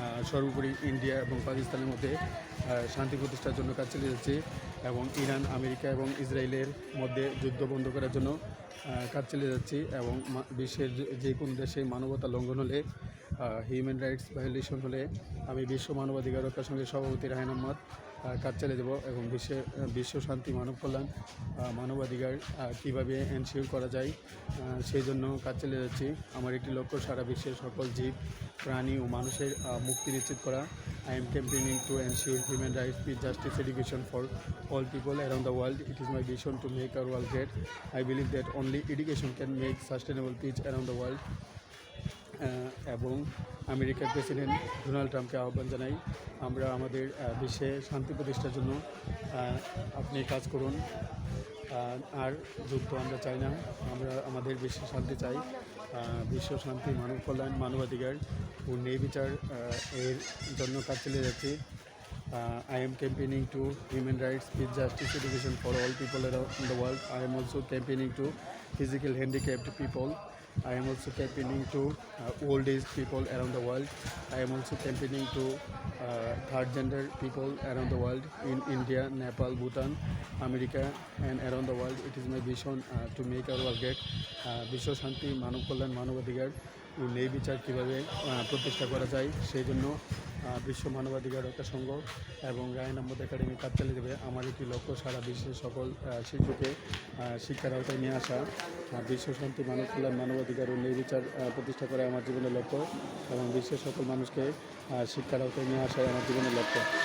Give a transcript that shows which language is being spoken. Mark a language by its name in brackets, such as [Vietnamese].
[Bangla] সর্বোপরি ইন্ডিয়া এবং পাকিস্তানের মধ্যে শান্তি প্রতিষ্ঠার জন্য কাজ চালিয়ে যাচ্ছি এবং ইরান, আমেরিকা এবং ইসরায়েলের মধ্যে যুদ্ধ বন্ধ করার জন্য কাজ চালিয়ে যাচ্ছি এবং বিশ্বের যে কোনো দেশে মানবতা লঙ্ঘন হলে হিউম্যান রাইটস ভায়োলেশন হলে আমি বিশ্ব মানবাধিকার রক্ষার সঙ্গে সভাপতি রায়হান আহমদ কাজ চালিয়ে যাব এবং বিশ্ব শান্তি, মানব কল্যাণ, মানবাধিকার কীভাবে এনশিওর করা যায় সেই জন্য কাজ চালিয়ে যাচ্ছি। আমার একটি লক্ষ্য সারা বিশ্বের সকল জীব, প্রাণী ও মানুষের মুক্তি নিশ্চিত করা। [English] I am campaigning to ensure human rights, peace, justice, education for all people around the world. It is my vision to make our world great. I believe that only education can make sustainable peace around the world. [Bangla] এবং আমেরিকার president Donald ট্রাম্পকে আহ্বান জানাই আমরা আমাদের বিশ্বে শান্তি প্রতিষ্ঠার জন্য আপনি কাজ করুন। আর যুদ্ধ আমরা চাই না, আমরা আমাদের বিশ্বে শান্তি চাই। বিশ্ব শান্তি, মানব কল্যাণ, মানবাধিকার ও ন্যায় বিচার এর জন্য কাজ চালিয়ে যাচ্ছি। [English] I am campaigning to human rights, peace, justice, education for all people around the world. I am also campaigning to physical handicapped people I am also campaigning to old age people around the world. I am also campaigning to third gender people around the world in India, Nepal, Bhutan, America, and around the world. It is my vision to make our world great. [Bangla] বিশ্ব শান্তি, মানব কল্যাণ, মানবাধিকার ও ন্যায় বিচার কীভাবে প্রতিষ্ঠা করা যায় সেই জন্য বিশ্ব মানবাধিকার রক্ষা সংঘ এবং রায়ন আহমদ একাডেমি কাজ চালিয়ে দেবে। আমার একটি লক্ষ্য সারা বিশ্বের সকল শিশুকে শিক্ষার আওতায় নিয়ে আসা। বিশ্ব শান্তি, মানব কল্যাণ, মানবাধিকার ও ন্যায় বিচার প্রতিষ্ঠা করা আমার জীবনের লক্ষ্য এবং বিশ্বের সকল মানুষকে শিক্ষার আওতায় নিয়ে আসাই আমার জীবনের লক্ষ্য।